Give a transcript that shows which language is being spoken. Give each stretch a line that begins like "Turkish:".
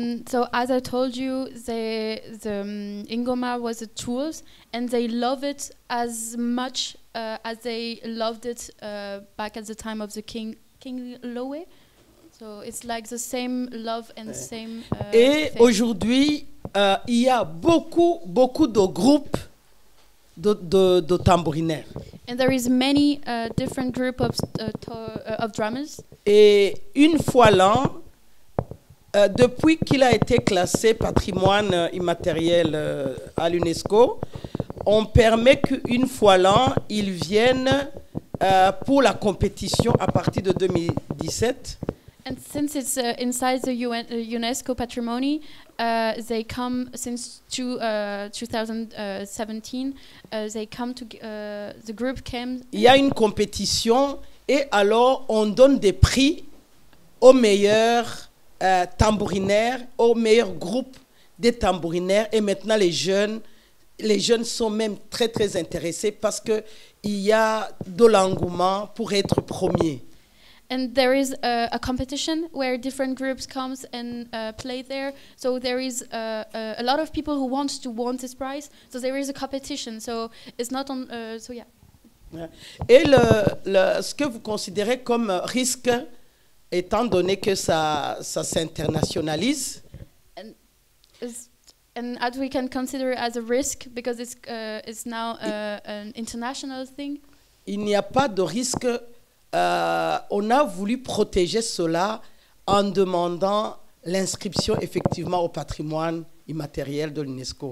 English: So as I told you, the Ingoma was a tool, and they love it as much as they loved it back at the time of the King Lowe. So it's like the same love and same.
French: Et
English: thing.
French: aujourd'hui, il y a beaucoup de groupes de tambourinaires.
English: And there is many different group of drummers.
French: Et une fois l'an, depuis qu'il a été classé patrimoine immatériel à l'UNESCO, on permet qu'une fois l'an, ils viennent pour la compétition à partir de 2017.
English: And since it's inside the UNESCO patrimony, they come since 2017. They come to the group came.
French: Il y a une compétition et alors on donne des prix aux meilleurs tambourinaires, aux meilleurs groupes des tambourinaires. Et maintenant les jeunes sont même très très intéressés parce que il y a de l'engouement pour être premier.
English: And there is a competition where different groups comes and play there. So there is a lot of people who want to win this prize. So there is a competition. So it's not on. So yeah.
French: Et ce que vous considérez comme risque, étant donné que ça s'internationalise.
English: And as we can consider as a risk because it's now an international thing.
French: Il n'y a pas de risque. On a voulu protéger cela en demandant l'inscription effectivement au patrimoine immatériel de l'UNESCO.